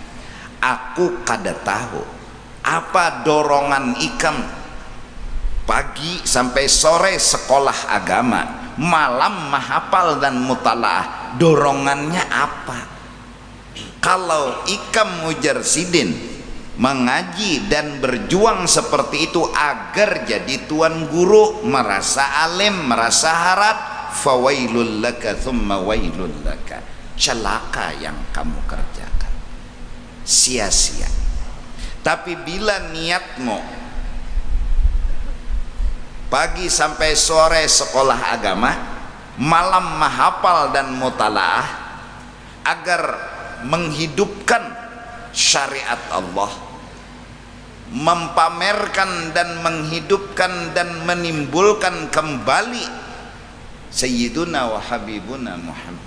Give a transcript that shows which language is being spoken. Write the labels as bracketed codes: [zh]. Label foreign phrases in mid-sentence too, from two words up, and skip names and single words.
[bjn] Aku kada tahu apa dorongan ikam pagi sampai sore sekolah agama, malam menghafal dan mutalaah, dorongannya apa? Kalau ikam Mujarsidin mengaji dan berjuang seperti itu agar jadi tuan guru, merasa alim, merasa harap, [ar] فويل لك ثم ويل لك, [id] celaka yang kamu kerjakan, sia-sia. Tapi bila niatmu pagi sampai sore sekolah agama, malam menghafal dan mutalaah agar menghidupkan syariat Allah, mempamerkan dan menghidupkan dan menimbulkan kembali [ar] سيدنا وحبيبنا محمد.